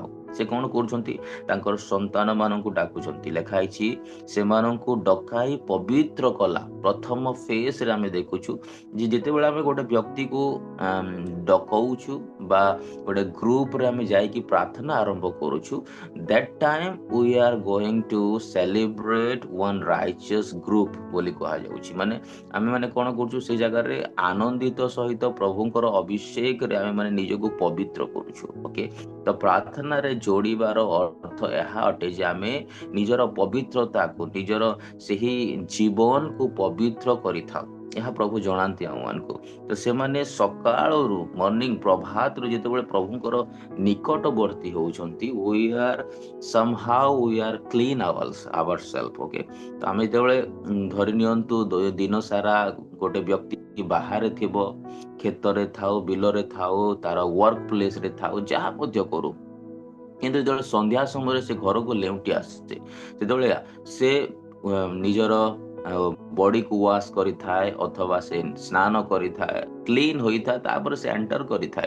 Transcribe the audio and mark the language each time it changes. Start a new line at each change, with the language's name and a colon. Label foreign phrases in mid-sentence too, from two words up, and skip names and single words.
Odia: ସେ କଣ କରୁଛନ୍ତି? ତାଙ୍କର ସନ୍ତାନ ମାନଙ୍କୁ ଡାକୁଛନ୍ତି। ଲେଖା ହେଇଛି ସେମାନଙ୍କୁ ଡକାଇ ପବିତ୍ର କଲା। ପ୍ରଥମ ଫେଜରେ ଆମେ ଦେଖୁଛୁ ଯେ ଯେତେବେଳେ ଆମେ ଗୋଟେ ବ୍ୟକ୍ତିକୁ ଡକଉଛୁ ବା ଗୋଟେ ଗ୍ରୁପରେ ଆମେ ଯାଇକି ପ୍ରାର୍ଥନା ଆରମ୍ଭ କରୁଛୁ,
English: that time we are going to celebrate one righteous group
Odia: ବୋଲି କୁହାଯାଉଛି। ମାନେ ଆମେ ମାନେ କଣ କରୁଛୁ? ସେ ଜାଗାରେ ଆନନ୍ଦିତ ସହିତ ପ୍ରଭୁଙ୍କର ଅଭିଷେକରେ ଆମେ ମାନେ ନିଜକୁ ପବିତ୍ର କରୁଛୁ। ଓକେ, ତ ପ୍ରାର୍ଥନାରେ ଯୋଡ଼ିବାର ଅର୍ଥ ଏହା ଅଟେ ଯେ ଆମେ ନିଜର ପବିତ୍ରତାକୁ, ନିଜର ସେହି ଜୀବନକୁ ପବିତ୍ର କରିଥାଉ। ଏହା ପ୍ରଭୁ ଜଣାନ୍ତି ଆମମାନଙ୍କୁ। ତ ସେମାନେ ସକାଳରୁ ମର୍ଣ୍ଣିଂ ପ୍ରଭାତରୁ ଯେତେବେଳେ ପ୍ରଭୁଙ୍କର ନିକଟବର୍ତ୍ତୀ ହେଉଛନ୍ତି,
English: we are clean ourselves.
Odia: ଓକେ, ତ ଆମେ ଯେତେବେଳେ ଧରି ନିଅନ୍ତୁ ଦିନ ସାରା ଗୋଟେ ବ୍ୟକ୍ତି ବାହାରେ ଥିବ, କ୍ଷେତରେ ଥାଉ, ବିଲରେ ଥାଉ, ତାର
English: work place
Odia: ଥାଉ, ଯାହା ମଧ୍ୟ କରୁ, କିନ୍ତୁ ଯେତେବେଳେ ସନ୍ଧ୍ୟା ସମୟରେ ସେ ଘରକୁ ଲେଉଟି ଆସିছে, ସେତେବେଳେ ସେ ନିଜର ବଡିକୁ ୱାଶ କରିଥାଏ ଅଥବା ସେ ସ୍ନାନ କରିଥାଏ, କ୍ଲିନ୍ ହୋଇଥାଏ, ତାପରେ ସେ ଏଣ୍ଟର କରିଥାଏ।